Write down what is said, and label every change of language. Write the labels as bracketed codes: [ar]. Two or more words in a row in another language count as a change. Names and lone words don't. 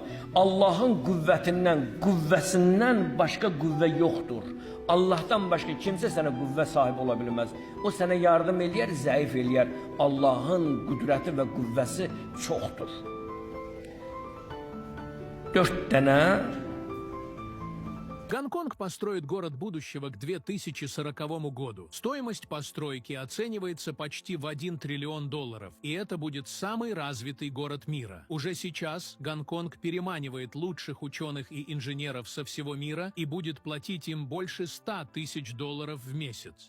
[az] Allahın qüvvətindən, qüvvəsindən başqa qüvvə yoxdur. [tr] Allah'tan başka kimse sana [az] qüvvə sahibi ola bilməz. O sənə yardım eləyər, zəif eləyər. Allah'ın qüdrəti və qüvvəsi çoxdur. 4 dənə. [ru] Гонконг построит город будущего к 2040 году. Стоимость постройки оценивается почти в $1 триллион. И это будет самый развитый город мира. Уже сейчас Гонконг переманивает лучших ученых и инженеров со всего мира и будет платить им больше $100 тысяч в месяц.